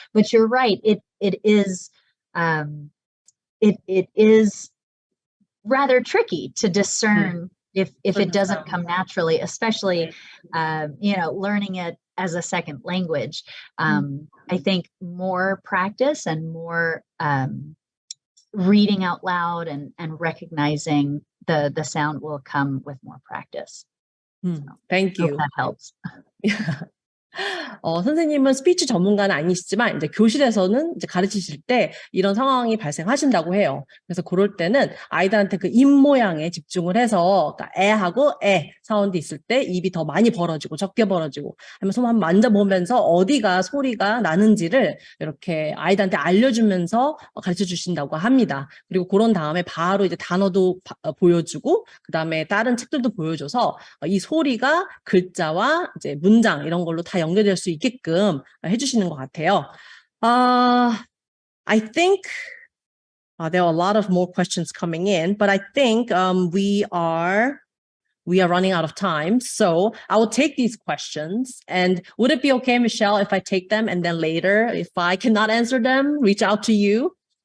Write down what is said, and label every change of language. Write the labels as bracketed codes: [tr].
[en] But you're right, it is rather tricky to discern if it doesn't come naturally, especially learning it as a second language. I think more practice and more reading out loud and recognizing the sound will come with more practice. So, Thank I hope you. that helps. [ko] 선생님은 스피치 전문가는 아니시지만 이제 교실에서는 이제 가르치실 때 이런 상황이 발생하신다고 해요. 그래서 그럴 때는 아이들한테 그 입 모양에 집중을 해서 그러니까 에하고 에 사운드 있을 때 입이 더 많이 벌어지고 적게 벌어지고 하면서 한번 만져보면서 어디가 소리가 나는지를 이렇게 아이들한테 알려주면서 가르쳐 주신다고 합니다. 그리고 그런 다음에 바로 이제 단어도 보여주고 그 다음에 다른 책들도 보여줘서 이 소리가 글자와 이제 문장 이런 걸로 다 연결될 수 있게끔 해주시는 것 같아요. [en] I think there are a lot of more questions coming in, but I think we are running out of time. So I will take these questions. And would it be okay, Michelle, if I take them and then later, if I cannot answer them, reach out to you?